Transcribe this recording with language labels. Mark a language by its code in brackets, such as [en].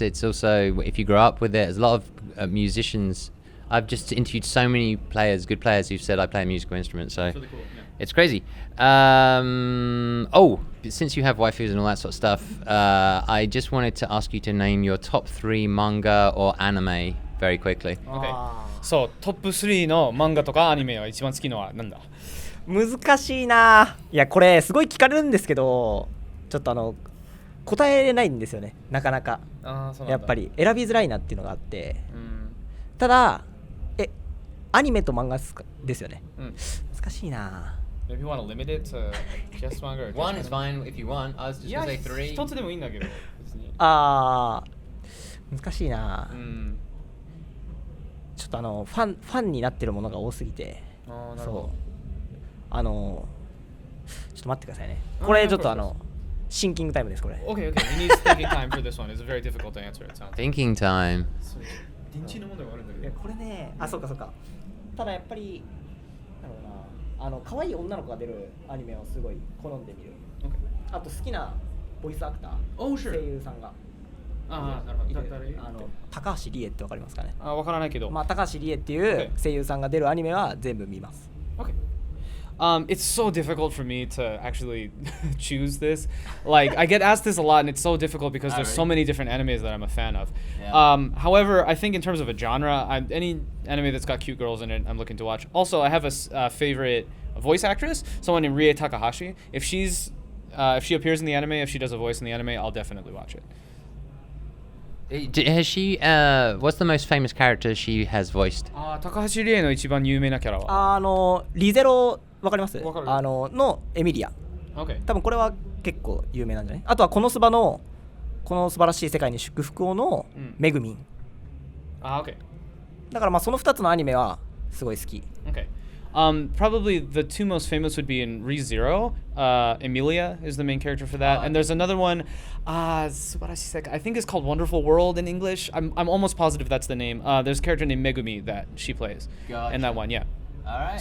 [en] It's also if you grow up with it. There's a lot of musicians. I've just interviewed so many players, good players, who've said I play a musical instrument. So Really cool. Yeah. it's crazy. Since you have waifus and all that sort of stuff, I just wanted to ask you to name your top 3 manga or anime very quickly. Okay. [ja] そう、トップ3の漫画とかアニメは一番好きのはなんだ？難しいな。いやこれすごい聞かれるんですけど、ちょっと答えれないんですよね。なかなか。やっぱり選びづらいなっていうのがあって。ただアニメと漫画ですよね。難しいな。 [en] Maybe you want to limit it to just manga or just One is fine if you want. I was just gonna say 3. [ja] 一つでもいいんだけど。別に難しいな。ちょっとファンになってるものが多すぎて。なるほど。そう。ちょっと待ってくださいね。これちょっとシンキングタイムですこれ。 [en] Okay. We need thinking time for this one. It's very difficult to answer. It sounds. Thinking time. [ja] 電池の問題があるんだけど。これね、そうか。ただやっぱりなんだろうな、可愛い女の子が出るアニメをすごい好んで見る。あと好きなボイスアクター、声優さんが。なるほど。高橋理恵ってわかりますかね。わからないけど。まあ高橋理恵っていう声優さんが出るアニメは全部見ます。 [en] Okay. It's so difficult for me to actually choose this. Like, I get asked this a lot, and it's so difficult because there's so many different animes that I'm a fan of. However, I think in terms of a genre, any anime that's got cute girls in it, I'm looking to watch. Also, I have a favorite voice actress, someone named Rie Takahashi. If she appears in the anime, if she does a voice in the anime, I'll definitely watch it. Has she? What's the most famous character she has voiced? [ja] 高橋理恵の一番有名なキャラはリゼロわかります？わかるのエミリア。 [en] Okay. [ja] 多分これは結構有名なんじゃない？あとはこの素晴らしい世界に祝福をのめぐみん。 [en] Okay. [ja] だからまあその2つのアニメはすごい好き。 [en] Okay. Probably the two most famous would be in ReZero. Emilia is the main character for that, and there's another one. I think it's called Wonderful World in English. I'm almost positive that's the name. There's a character named Megumi that she plays in that one. Yeah. All right.